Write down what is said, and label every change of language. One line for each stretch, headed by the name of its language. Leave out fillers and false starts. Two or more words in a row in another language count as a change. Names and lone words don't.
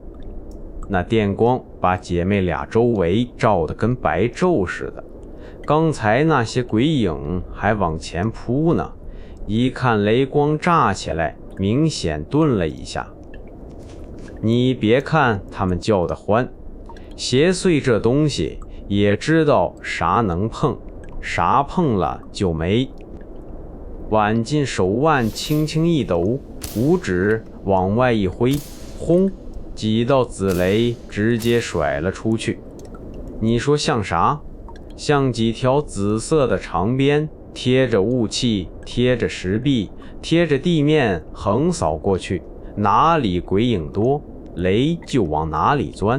Chinese: 那電光把姐妹倆周圍照得跟白晝似的，剛才那些鬼影還往前撲呢，一看雷光炸起來，明顯頓了一下。你別看他們叫得歡，邪祟這東西也知道啥能碰，啥碰了就沒。晚近手腕輕輕一抖，五指往外一揮，轟，幾道紫雷直接甩了出去。你說像啥？像幾條紫色的長鞭，貼着霧氣，貼着石壁，貼着地面橫掃過去，哪裡鬼影多，雷就往哪裡鑽。